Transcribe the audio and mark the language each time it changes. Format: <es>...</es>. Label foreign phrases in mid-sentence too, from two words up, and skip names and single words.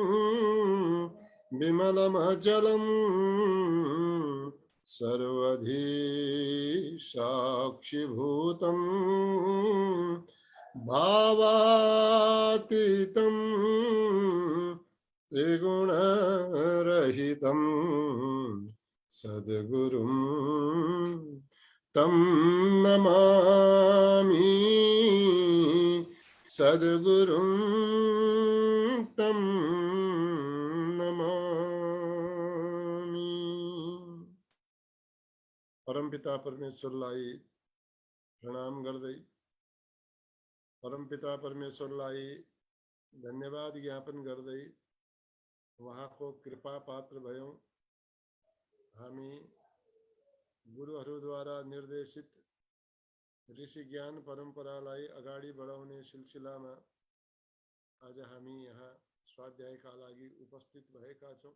<sa>विमलमचलं सर्वधी साक्षिभूतं भावातीतं त्रिगुणरहितं सद्गुरुं तं नमामि। सद्गुरुं तं नमामि।</sa> <ne>परमपिता परमेश्वरलाई प्रणाम गर्दै, परमपिता परमेश्वरलाई धन्यवाद ज्ञापन गर्दै उहाँको कृपा पात्र भयौं। हामी गुरुहरूद्वारा निर्देशित ऋषि ज्ञान परम्परालाई अगाडि बढाउने सिलसिलामा आज हामी यहाँ स्वाध्यायका लागि उपस्थित भएका छौं।</ne>